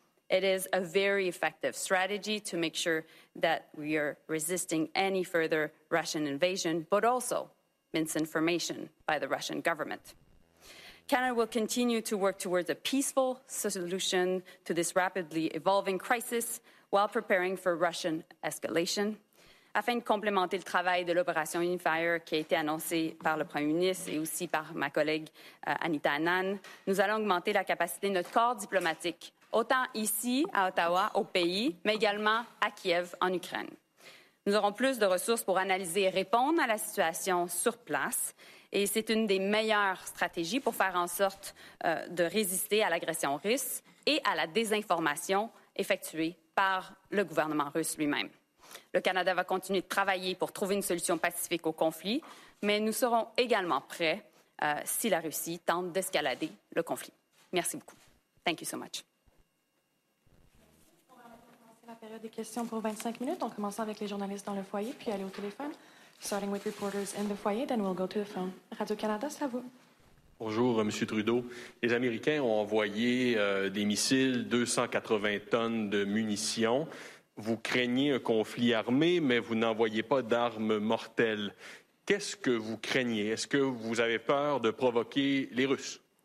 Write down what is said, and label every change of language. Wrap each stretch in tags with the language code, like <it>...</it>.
<en>It is a very effective strategy to make sure that we are resisting any further Russian invasion, but also misinformation by the Russian government. Canada will continue to work towards a peaceful solution to this rapidly evolving crisis while preparing for Russian escalation.</en> <fr>Afin de complémenter le travail de l'opération Unifier qui a été annoncée par le Premier ministre et aussi par ma collègue Anita Anand, nous allons augmenter la capacité de notre corps diplomatique, autant ici à Ottawa, au pays, mais également à Kiev, en Ukraine. Nous aurons plus de ressources pour analyser et répondre à la situation sur place. Et c'est une des meilleures stratégies pour faire en sorte de résister à l'agression russe et à la désinformation effectuée par le gouvernement russe lui-même. Le Canada va continuer de travailler pour trouver une solution pacifique au conflit, mais nous serons également prêts si la Russie tente d'escalader le conflit. Merci beaucoup.</fr> <en>Thank you so much.</en> <fr>On va commencer la période des questions pour 25 minutes. On commence avec les journalistes dans le foyer, puis aller au téléphone.</fr> <en>Starting with reporters in the foyer, then we'll go to the phone.</en> <fr>Radio-Canada, c'est à vous. Bonjour, M. Trudeau. Les Américains ont envoyé des missiles, 280 tonnes de munitions. Vous craignez un conflit armé, mais vous n'envoyez pas d'armes mortelles. Qu'est-ce que vous craignez? Est-ce que vous avez peur de provoquer les Russes?</fr>